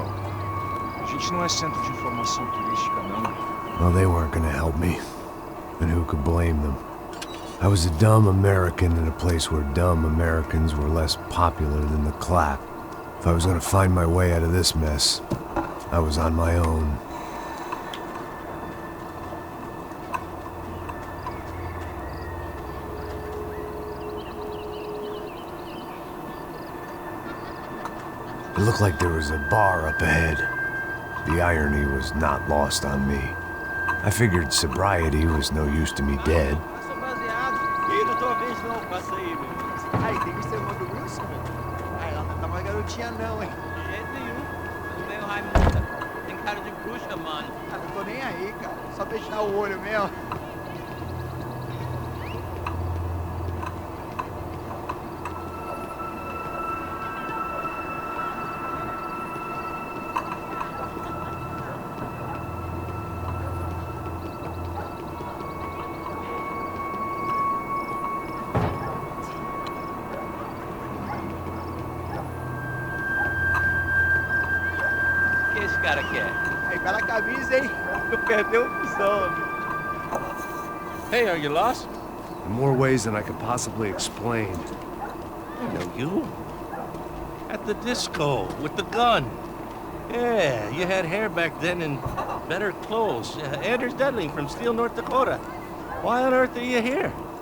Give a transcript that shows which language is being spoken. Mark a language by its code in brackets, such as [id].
[pt] A gente não é centro de informação turística, não. [en] Well, they weren't gonna help me. And who could blame them? I was a dumb American in a place where dumb Americans were less popular than the clap. If I was gonna find my way out of this mess, I was on my own. It looked like there was a bar up ahead. The irony was not lost on me. I figured sobriety was no use to me dead. [pt] Sou baseado. Ih, da tua vez não, passa aí, meu. Ai, tem que ser uma do Wilson, meu. Ai, ela não tá mais garotinha não, hein. De jeito nenhum. Não veio Raimundo. Tem cara de bruxa, mano. Ah, não tô nem aí, cara. Só fechar o olho mesmo. O que esse cara quer? Aí, bela camisa, hein. Não perdeu o visão, amigo. [en] Hey, are you lost? In more ways than I could possibly explain. I know you. At the disco, with the gun. Yeah, you had hair back then and better clothes. Anders Dudley from Steele, North Dakota. Why on earth are you here?